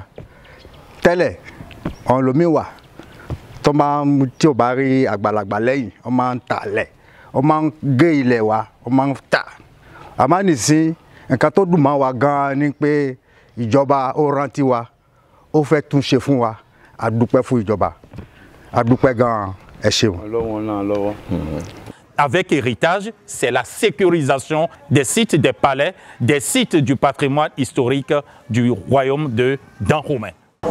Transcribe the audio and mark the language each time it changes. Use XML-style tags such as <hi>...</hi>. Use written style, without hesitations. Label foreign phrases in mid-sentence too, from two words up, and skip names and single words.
<yo>Tẹ́lẹ̀ ọ̀n lomi wà tó máa ń tí ò bá rí àgbàlagbà lẹ́yìn ó máa ń tà lẹ̀ ó máa ń gé ilẹ̀ wa ó máa ń tà. Àmọ́ nísìn nǹkan tó dùn mọ́ wa gan-an ni pé ìjọba ó rántí wa ó fẹ́ tún ṣe fún wa a dúpẹ́ fún ìjọba a dúpẹ́ gan-an ẹ ṣeun.</yo> <fr>Avec héritage, c'est la sécurisation des sites des palais, des sites du patrimoine historique du royaume de Dahomey.</fr>